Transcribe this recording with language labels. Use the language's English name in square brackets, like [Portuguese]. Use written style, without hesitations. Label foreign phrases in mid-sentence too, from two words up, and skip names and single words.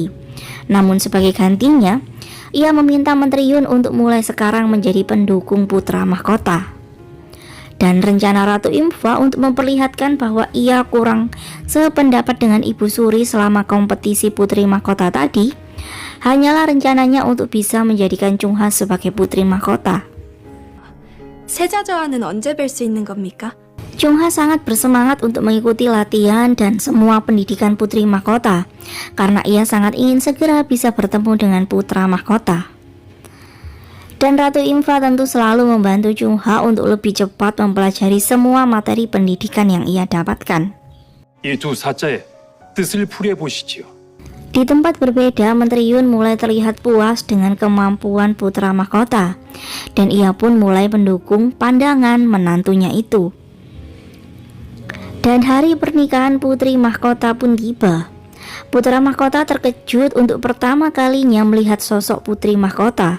[Indonesian] Namun sebagai gantinya, ia meminta Menteri Yun untuk mulai sekarang menjadi pendukung putra mahkota. Dan rencana Ratu Imfa untuk memperlihatkan bahwa ia kurang sependapat dengan Ibu Suri selama kompetisi putri mahkota tadi, hanyalah rencananya untuk bisa menjadikan Chungha sebagai putri mahkota. [Korean] 세자저하는 언제 뵐 수 있는 겁니까? [Indonesian] Chungha sangat bersemangat untuk mengikuti latihan dan semua pendidikan putri mahkota karena ia sangat ingin segera bisa bertemu dengan putra mahkota. Dan Ratu Imfa tentu selalu membantu Chungha untuk lebih cepat mempelajari semua materi pendidikan yang ia dapatkan. [Korean] 이 두 사자의 뜻을 풀이해 보시지요. [Indonesian] Di tempat berbeda, Menteri Yun mulai terlihat puas dengan kemampuan putra mahkota dan ia pun mulai mendukung pandangan menantunya itu. Dan hari pernikahan putri mahkota pun tiba. Putra mahkota terkejut untuk pertama kalinya melihat sosok putri mahkota.